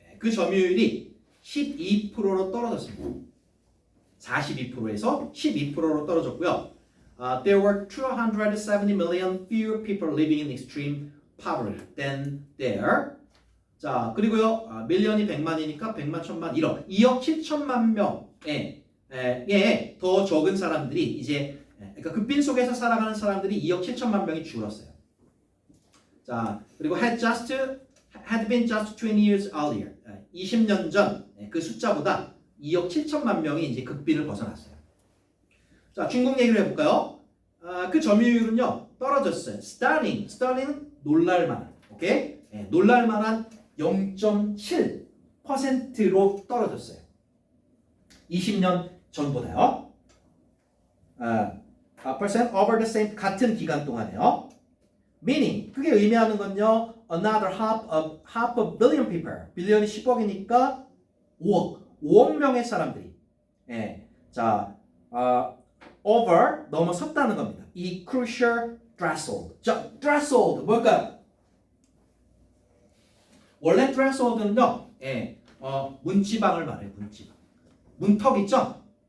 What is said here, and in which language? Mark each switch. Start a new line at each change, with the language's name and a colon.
Korean: 그 점유율이 12%로 떨어졌습니다. 42%에서 12%로 떨어졌고요.
English: There were 270 million fewer people living in extreme poverty than there.
Korean: 자, 그리고요, 밀리언이 100만이니까 100만, 1000만, 2억 7천만 명에 더 적은 사람들이 이제, 그러니까 극빈 속에서 살아가는 사람들이 2억 7천만 명이 줄었어요. 자, 그리고
English: had been just 20 years earlier.
Korean: 20년 전 그 숫자보다 2억 7천만 명이 이제 극빈을 벗어났어요. 자, 중국 얘기를 해볼까요? 그 점유율은요 떨어졌어요. Stunning은 놀랄만한, 오케이? 예, 놀랄만한 0.7%로 떨어졌어요. 20년 전보다요.
English: percent over the same
Korean: 같은 기간 동안에요. Meaning 그게 의미하는 건요.
English: Another half a billion people.
Korean: 빌리언이 10억이니까 5억 명의 사람들이 자 over 넘어섰다는 겁니다. 이
English: crucial threshold.
Korean: 자, threshold 뭘까요? 원래 threshold는요, 문지방을 말해요. 문지방. 문턱 있죠?